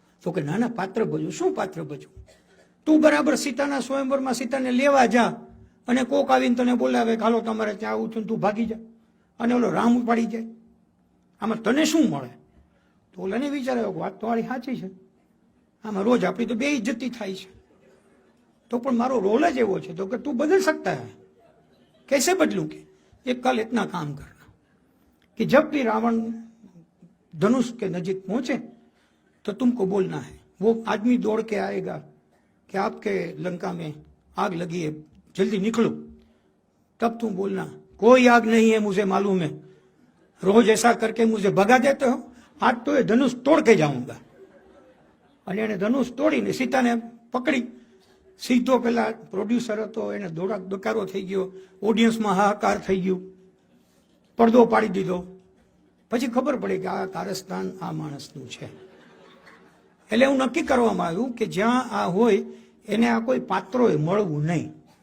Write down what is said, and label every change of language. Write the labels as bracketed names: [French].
[Gujarati] તો કે નાના પાત્ર ભજવું. શું પાત્ર ભજવું? તું બરાબર સીતાના સ્વયંવરમાં સીતાને લેવા જા અને કોક આવીને તને બોલાવે કે હાલો તમારે ત્યાં આવું છું, તું ભાગી જા અને ઓલો રામ ઉપાડી જાય. આમાં તને શું મળે? તો ઓલાને વિચારે વાત તો વાળી સાચી છે, આમાં રોજ આપણી તો બે ઇજ્જતી થાય છે. તો પણ મારો રોલ જ એવો છે. તો કે તું બદલ [Hindi] सकता है. कैसे बदलूं? के एक कल इतना काम करना कि जब भी रावण धनुष के नजीक पहुंचे तो तुमको बोलना है, वो आदमी दौड़ के आएगा कि आपके लंका में आग लगी है, जल्दी निकलो. तब तुम बोलना कोई आग नहीं है, मुझे मालूम है, रोज ऐसा करके मुझे भगा देते हो, आज तो ये धनुष तोड़ के जाऊंगा. [Gujarati] અને એને ધનુષ તોડીને સીતાને પકડી. સીધો પેલા પ્રોડ્યુસર હતો એને દોકારો થઈ ગયો, ઓડિયન્સમાં હાહાકાર થઈ ગયું, પડદો પાડી દીધો. પછી ખબર પડી કે આ કારસ્તાન આ માણસનું છે. એટલે એવું નક્કી કરવામાં આવ્યું કે જ્યાં આ હોય એને આ કોઈ પાત્રોએ મળવું નહીં.